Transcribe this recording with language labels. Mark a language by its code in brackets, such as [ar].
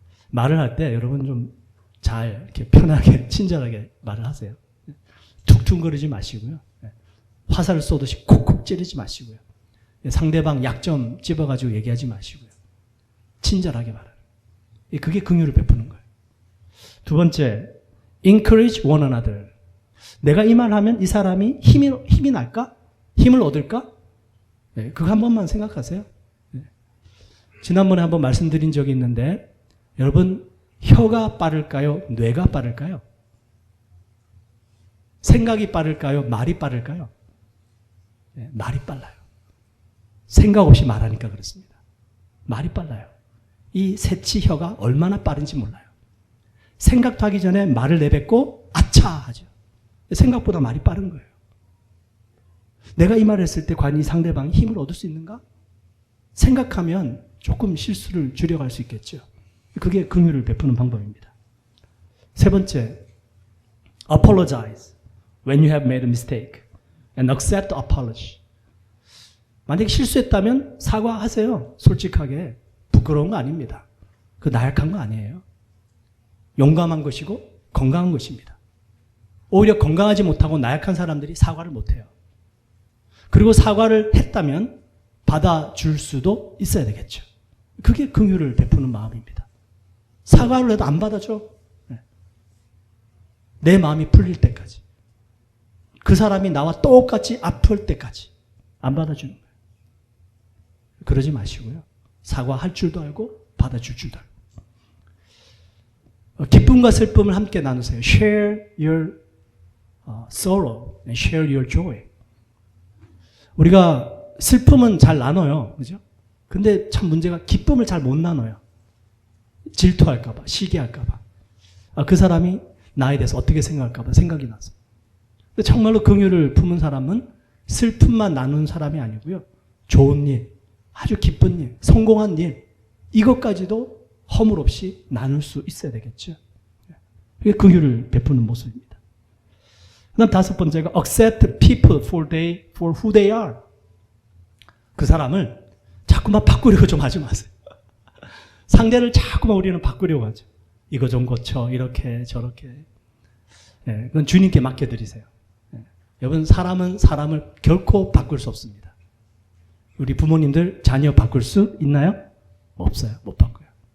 [ko] 말을 할 때 여러분 좀 잘 이렇게 편하게 친절하게 말을 하세요. 툭툭거리지 마시고요. 화살을 쏘듯이 콕콕 찌르지 마시고요. 상대방 약점 찝어가지고 얘기하지 마시고요. 친절하게 말하는. 그게 긍휼을 베푸는 거예요. 두 번째, [en] encourage one another. [ko] 내가 이 말을 하면 이 사람이 힘이 날까? 힘을 얻을까? 그거 한 번만 생각하세요. 지난번에 한번 말씀드린 적이 있는데, 여러분, 혀가 빠를까요? 뇌가 빠를까요? 생각이 빠를까요? 말이 빠를까요? 말이 빨라요. 생각 없이 말하니까 그렇습니다. 말이 빨라요. 이 새치 혀가 얼마나 빠른지 몰라요. 생각도 하기 전에 말을 내뱉고 아차 하죠. 생각보다 말이 빠른 거예요. 내가 이 말을 했을 때 과연 이 상대방이 힘을 얻을 수 있는가? 생각하면 조금 실수를 줄여갈 수 있겠죠. 그게 긍휼을 베푸는 방법입니다. 세 번째, [en] apologize when you have made a mistake and accept apology. [ko] 만약에 실수했다면 사과하세요. 솔직하게. 부끄러운 거 아닙니다. 그 나약한 거 아니에요. 용감한 것이고 건강한 것입니다. 오히려 건강하지 못하고 나약한 사람들이 사과를 못해요. 그리고 사과를 했다면 받아줄 수도 있어야 되겠죠. 그게 긍휼을 베푸는 마음입니다. 사과를 해도 안 받아줘. 내 마음이 풀릴 때까지. 그 사람이 나와 똑같이 아플 때까지 안 받아주는 거예요. 그러지 마시고요. 사과할 줄도 알고 받아줄 줄도 알고. 기쁨과 슬픔을 함께 나누세요. [en] Share your sorrow and share your joy. [ko] 우리가 슬픔은 잘 나눠요. 그죠? 근데 참 문제가 기쁨을 잘 못 나눠요. 질투할까봐, 시기할까봐. 그 사람이 나에 대해서 어떻게 생각할까봐 생각이 나서. 근데 정말로 긍휼을 품은 사람은 슬픔만 나누는 사람이 아니고요. 좋은 일, 아주 기쁜 일, 성공한 일, 이것까지도 허물 없이 나눌 수 있어야 되겠죠. 이게 긍휼을 베푸는 모습입니다. 그다음 다섯 번째가 [en] accept people for who they are. [ko] 그 사람을 자꾸만 바꾸려고 좀 하지 마세요. 상대를 자꾸만 우리는 바꾸려고 하죠. 이거 좀 고쳐, 이렇게 저렇게. 그건 주님께 맡겨드리세요. 여러분, 사람은 사람을 결코 바꿀 수 없습니다. 우리 부모님들 자녀 바꿀 수 있나요? 없어요. 못 바꿔요.